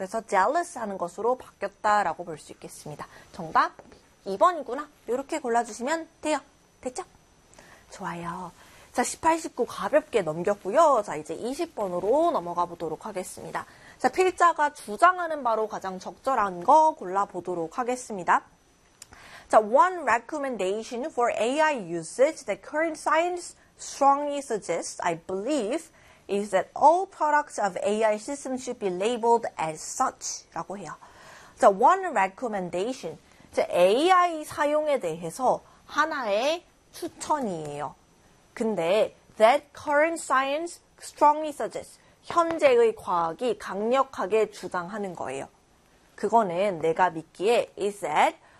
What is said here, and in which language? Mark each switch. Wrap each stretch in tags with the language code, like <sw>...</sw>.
<ko>그래서 jealous 하는 것으로 바뀌었다라고 볼수 있겠습니다. 정답 2번이구나. 이렇게 골라주시면 돼요. 됐죠? 좋아요. 자, 18, 19 가볍게 넘겼고요. 자, 이제 20번으로 넘어가 보도록 하겠습니다. 자, 필자가 주장하는 바로 가장 적절한 거 골라보도록 하겠습니다.</ko> <en>자, one recommendation for AI usage that current science strongly suggests, I believe, is that all products of AI systems should be labeled as such</en> <ko>라고 해요.</ko> <en>자, one recommendation.</en> <ko>자, AI 사용에 대해서 하나의 추천이에요. 근데</ko> <en>that current science strongly suggests</en> <ko>현재의 과학이 강력하게 주장하는 거예요. 그거는 내가 믿기에</ko> <en>is that</en>